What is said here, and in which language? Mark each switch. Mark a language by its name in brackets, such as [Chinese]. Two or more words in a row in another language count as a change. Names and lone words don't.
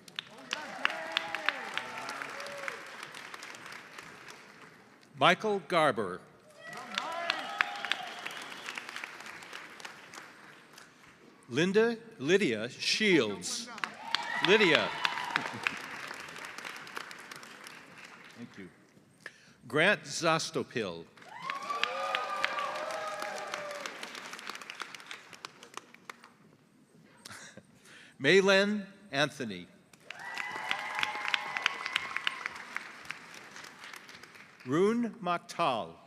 [English] Michael Garber. Lydia Shields. Lydia. Thank you. Grant Zostopil. Maylen Anthony. Rune Maktal.